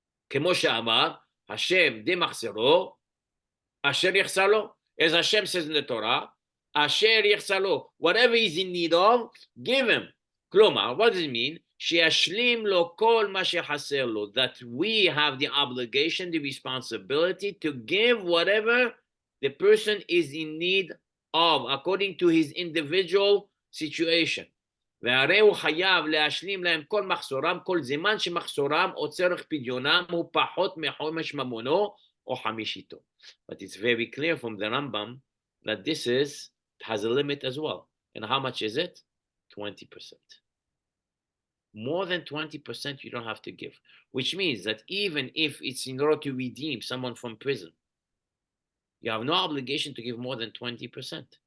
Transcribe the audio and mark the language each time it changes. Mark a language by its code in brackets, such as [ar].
[he] כמו שאמר, השם דמחסרו, אשר יחסר לו, [en] as Hashem says in the Torah, [he] אשר יחסר לו, [en] whatever he's in need of, give him. כלומר, what does it mean? [he] שישלים לו כל מה שחסר לו, [en] that we have the obligation, the responsibility to give whatever the person is in need of, according to his individual situation. [he] והרי הוא חייב להשלים להם כל מחסורם, כל זמן שמחסורם או צורך פדיונם הוא פחות מחומש ממונו או חמישיתו. [en] But it's very clear from the Rambam that this has a limit as well. And how much is it? 20%. More than 20% you don't have to give, which means that even if it's in order to redeem someone from prison, you have no obligation to give more than 20%.